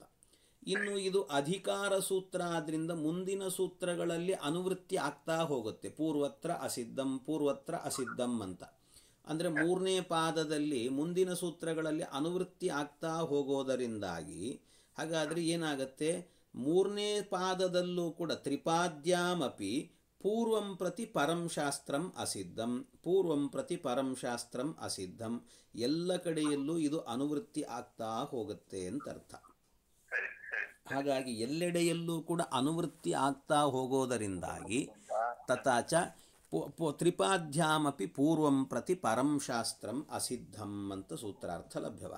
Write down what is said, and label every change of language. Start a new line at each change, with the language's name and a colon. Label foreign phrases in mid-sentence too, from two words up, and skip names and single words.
Kannada: ಇನ್ನು ಇದು ಅಧಿಕಾರ ಸೂತ್ರ ಆದ್ದರಿಂದ ಮುಂದಿನ ಸೂತ್ರಗಳಲ್ಲಿ ಅನುವೃತ್ತಿ ಆಗ್ತಾ ಹೋಗುತ್ತೆ.
Sanskrit: ಪೂರ್ವತ್ರ ಅಸಿದ್ಧಂ ಪೂರ್ವತ್ರ ಅಸಿದ್ಧಂ
Kannada: ಅಂತ ಅಂದರೆ ಮೂರನೇ ಪಾದದಲ್ಲಿ ಮುಂದಿನ ಸೂತ್ರಗಳಲ್ಲಿ ಅನುವೃತ್ತಿ ಆಗ್ತಾ ಹೋಗೋದರಿಂದಾಗಿ ಹಾಗಾದರೆ ಏನಾಗುತ್ತೆ, ಮೂರನೇ ಪಾದದಲ್ಲೂ ಕೂಡ
Sanskrit: ತ್ರಿಪಾದ್ಯಾಮಪಿ ಪೂರ್ವಂ ಪ್ರತಿ ಪರಂ ಶಾಸ್ತ್ರಂ ಅಸಿದ್ಧಂ, ಪೂರ್ವಂ ಪ್ರತಿ ಪರಂ ಶಾಸ್ತ್ರಂ ಅಸಿದ್ಧಂ,
Kannada: ಎಲ್ಲ ಕಡೆಯಲ್ಲೂ ಇದು ಅನುವೃತ್ತಿ ಆಗ್ತಾ ಹೋಗುತ್ತೆ ಅಂತ ಅರ್ಥ. ಹಾಗಾಗಿ ಎಲ್ಲೆಡೆಯಲ್ಲೂ ಕೂಡ ಅನುವೃತ್ತಿ ಆಗ್ತಾ ಹೋಗೋದರಿಂದಾಗಿ
Sanskrit: ತಥಾಚ ತ್ರಿಪಾದ್ಯಾಮಪಿ ಪೂರ್ವಂ ಪ್ರತಿ ಪರಂ ಶಾಸ್ತ್ರಂ ಅಸಿದ್ಧಂ
Kannada: ಅಂತ ಸೂತ್ರಾರ್ಥ ಲಭ್ಯವಾಗ.